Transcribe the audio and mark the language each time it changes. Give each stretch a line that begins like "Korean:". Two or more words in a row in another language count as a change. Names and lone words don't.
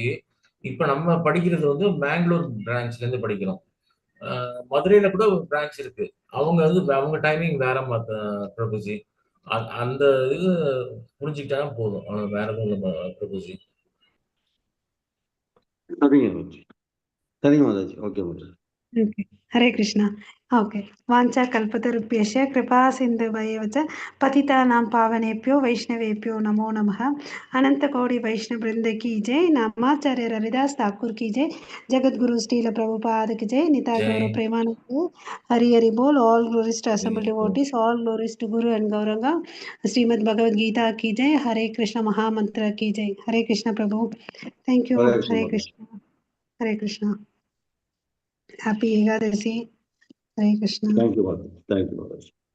Tamil: இப்ப நம்ம படிக்கிறது வந்து மேங்களூர் பிரான்ச்ல இருந்து படிக்கிறோம். மதுரையில கூட ஒரு பிரான்ச் இருக்கு. அவங்க வந்து அவங்க டைமிங் வேற பிரபுஜி. அந்த இது புரிஞ்சுக்கிட்டா போதும், வேற எதுவும் இல்லை பிரபுஜி. சரிங்க மாதாஜி. சரிங்க மாதாஜி. ஓகே மாதாஜி.
English: Okay. Hare Krishna. Okay.
Sanskrit: वाञ्छा कल्पतरुभ्यश्च कृपा सिन्धुभ्य एव च पतितानां पावनेभ्यो वैष्णवेभ्यो नमो नमः.
Hindi: अनन्त कोटि वैष्णव वृन्द की जय। नामाचार्य हरिदास ठाकुर की जय. जगत् गुरु श्रील प्रभुपाद की जय.
Bangla: নিতাই গৌর প্রেমানন্দ। হরি হরি বোল.
English: All glories to assembled devotees. All glories to Guru and Gauranga.
Hindi: श्रीमद् भगवद् गीता की जय। हरे कृष्ण महा मंत्र की जय.
English: Hare Krishna Prabhu. Thank you. Hare Krishna Hare மாதாஜி. Krishna. Hare Krishna. Happy Ekadasi. Hare Krishna. Thank you Mataji. Thank you Mataji.